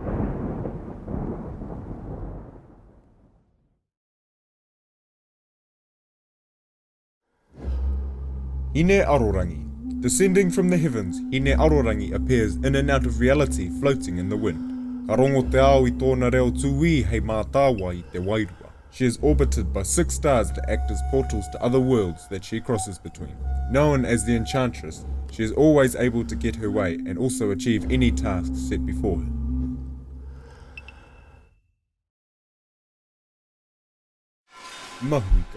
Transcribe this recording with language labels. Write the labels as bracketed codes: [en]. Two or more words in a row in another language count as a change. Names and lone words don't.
[en] Hine Arorangi. Descending from the heavens, Hine Arorangi appears in and out of reality, floating in the wind. [mi] Ka rongo te ao I tōna reo tūi hei mātāwa I te wairua. [en] She is orbited by 6 stars that act as portals to other worlds that she crosses between. Known as the Enchantress, she is always able to get her way and also achieve any tasks set before her. Mahuika.